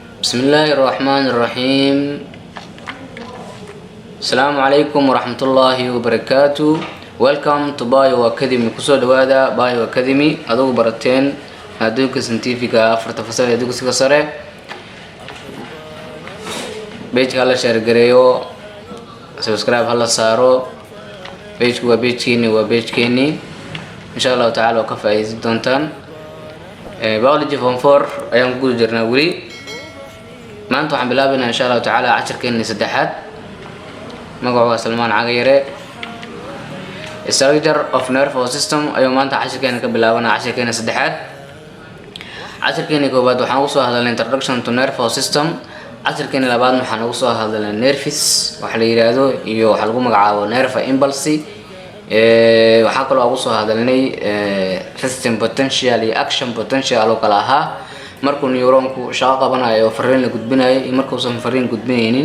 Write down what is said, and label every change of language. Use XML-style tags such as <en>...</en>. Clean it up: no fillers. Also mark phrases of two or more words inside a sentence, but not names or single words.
<ar>بسم الله الرحمن الرحيم. السلام عليكم ورحمة الله وبركاته.</ar> <en>Welcome to Bio Academy.</en> <so>kusoo dhawaada Bio Academy adigu barateen adduunka scientifica afarta fasal ee dugsiga sare. Page-ka la share gareeyo, subscribe hala saaro. Page-ku waa page-keeni</so> <ar>إن شاء الله تعالى</ar> <so>ka faa'iideysan doontaan.</so> <en>Biology form 4</en> <so>ayaan ku jirnaa wali. maanta waxaan bilaabaynaa</so> <ar>إن شاء الله تعالى</ar> <so>casharkeena saddexaad. magaca waa Salmaan Cagayare.</so> <en>Structure of nervous system</en> <so>ayuu maanta casharkeena ka bilaabanaa casharkeena saddexaad. casharkeena koobaad waxaan ugu soo hadalnay</so> <en>introduction to nervous system.</en> <so>casharkeena labaad waxaan ugu soo hadalnay nerves waxa la yiraahdo iyo waxa lagu magacaabo</so> <en>nerve impulse.</en> <so>waxaan kaloo ugu soo hadalnay</so> <en>resistance potential</en> <so>iyo</so> <en>action potential</en> <so>oo kala ahaa markuu neuronku shaqo qabanayo fariin la gudbinayo iyo markuusan fariin gudbinaynin.</so>